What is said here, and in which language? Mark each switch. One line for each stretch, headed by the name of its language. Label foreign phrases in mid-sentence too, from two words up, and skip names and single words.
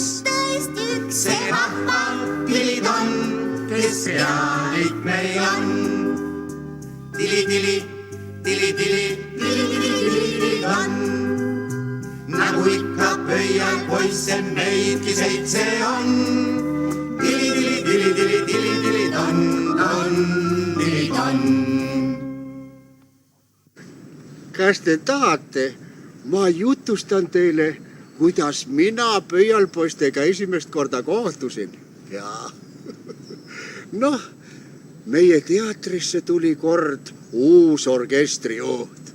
Estonian: Tõesti üks. See vahva tilid on, kes pealik meil on. Tili, tili, tili, tili, tili, tili, tili, tili on. Nagu ikka pöial poisse meidki 7 on. Tili, tili, tili, tili, tili, tili, ton, tili, ton. Kas te tahate, ma jutustan teile, kuidas mina pöialpoistega esimest korda kohtusin. Jaa. Noh, meie teatrisse tuli kord uus orkestrijuht.